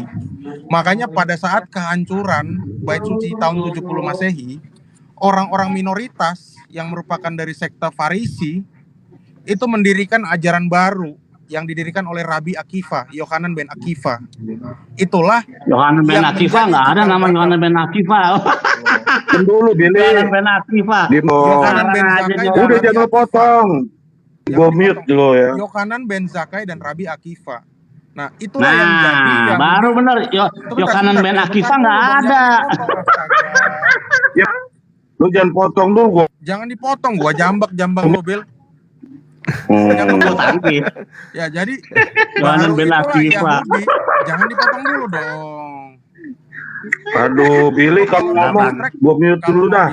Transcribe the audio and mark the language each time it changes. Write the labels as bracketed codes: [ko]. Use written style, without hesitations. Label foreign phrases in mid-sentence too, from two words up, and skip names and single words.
[id] Makanya pada saat kehancuran bait suci tahun 70 Masehi, orang-orang minoritas yang merupakan dari sekte Farisi itu mendirikan ajaran baru yang didirikan oleh Rabi Akiva, Yohanan ben Akiva. Itulah Yohanan ben Akiva, nggak ada nama Yohanan ben Akiva. Dulu Billy. Yohanan ben Akiva. Yohanan ben Zakkai. Udah jangan potong. Gue mute dulu ya. Yohanan ben Zakkai dan Rabi Akiva. Nah, itulah yang jadi yang baru bener. Yohanan ben Akiva nggak ada. Ya, lu jangan potong dulu. Jangan dipotong, gua jambak lo, Bil. Ya, jadi Yohanan ben Akiva. Jangan dipotong dulu dong. Aduh, Billy kalau ngomong gua mute dulu dah.